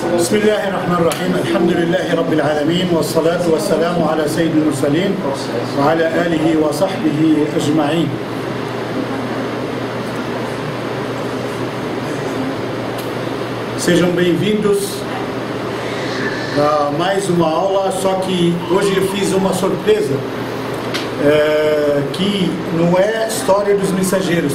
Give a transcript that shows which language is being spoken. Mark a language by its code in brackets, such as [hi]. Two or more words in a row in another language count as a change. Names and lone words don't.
[ar] بسم الله الرحمن الرحيم الحمد لله رب العالمين والصلاة والسلام على سيد المرسلين وعلى آله وصحبه أجمعين. [pt] Sejam bem-vindos a mais uma aula, só que hoje eu fiz uma surpresa, que não é História dos Mensageiros.